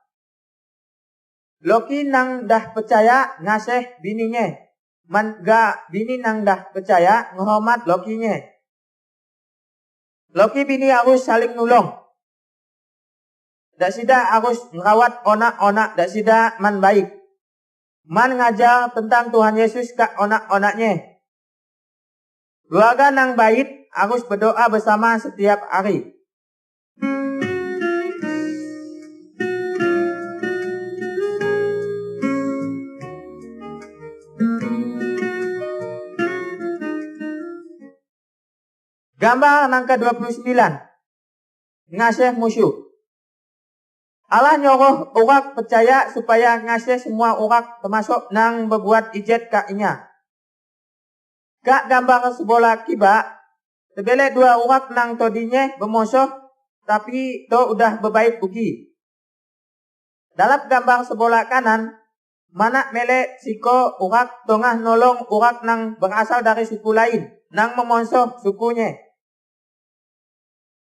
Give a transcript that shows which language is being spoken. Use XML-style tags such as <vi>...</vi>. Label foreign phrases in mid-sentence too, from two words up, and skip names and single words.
<ms>Loki nang dah percaya ngasih bininya. Man ga bini nang dah percaya ngehormat lokinya. Loki bini harus saling nulung. Dak sida harus ngerawat onak-onak dak sida man baik. Man ngajar tentang Tuhan Yesus kat onak-onaknya. Keluarga nang baik harus berdoa bersama setiap hari. Gambar nang ke-29. Ngasih musuh. Allah nyuruh orang percaya supaya ngasih semua orang termasuk nang berbuat ijat kak inya. Kak gambar sebola kiba, terbelek dua orang nang todinya bermusuh, tapi to udah berbaik ugi. Dalam gambar sebola kanan, mana melek siko orang tengah nolong orang nang berasal dari suku lain, nang memusuh sukunya.</ms>